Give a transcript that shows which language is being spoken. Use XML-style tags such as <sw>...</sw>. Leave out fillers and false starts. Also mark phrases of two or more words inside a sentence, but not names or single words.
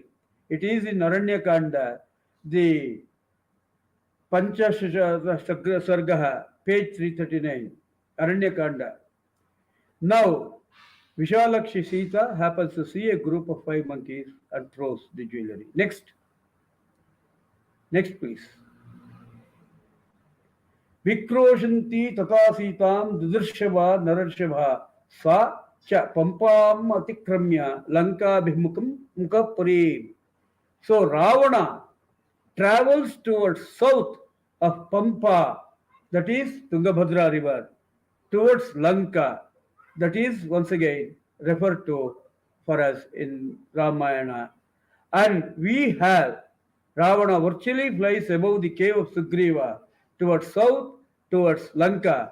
<en>It is in Aranyakanda, the Pancha Sargaha, page 339, Aranyakanda. Now, Vishalakshi Sita happens to see a group of five monkeys and throws the jewelry. Next. Next, please.</en> <sa>Vikroshanti tata sitam dudurshava nararshava sa cha pampam atikramya lanka bhimukam mukapurim.</sa> <en>So Ravana travels towards south of Pampa, that is Tungabhadra river, towards Lanka, that is once again referred to for us in Ramayana. And we have Ravana virtually flies above the cave of Sugriva towards south, towards Lanka.</en>